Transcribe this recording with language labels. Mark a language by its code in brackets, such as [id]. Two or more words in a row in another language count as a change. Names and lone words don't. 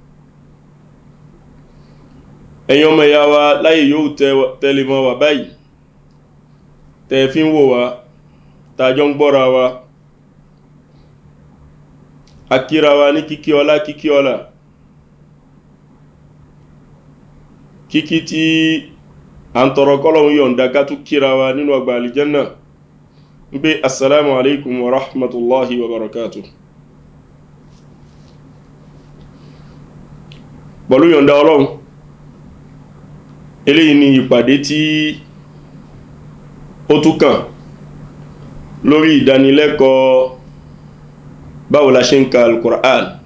[yo] Ẹ̀yin ọmọ ìyá wa láyé yóò tẹ́lẹ̀ mọ́ wa báyìí, tẹ́ fi ń wò wá, tàjọ ń gbọ́ra wa, akíra wa ní kíkí ọlá kíkí ọlá, kíkí tí a ń tọrọ kọ́lọ̀hún yọ̀ǹda ká tún kíra wa nínú ọgbà àlìjẹ́nà ń pé [ar] السلام عليكم ورحمة الله وبركاته. [yo] Pẹ̀lú yọ̀ǹda Ọlọ́run, eléyìí ni ìpàdé tí ó tún kàn lórí ìdánilẹ́kọ̀ọ́ báwo la ṣe ń ka al-Qur'an.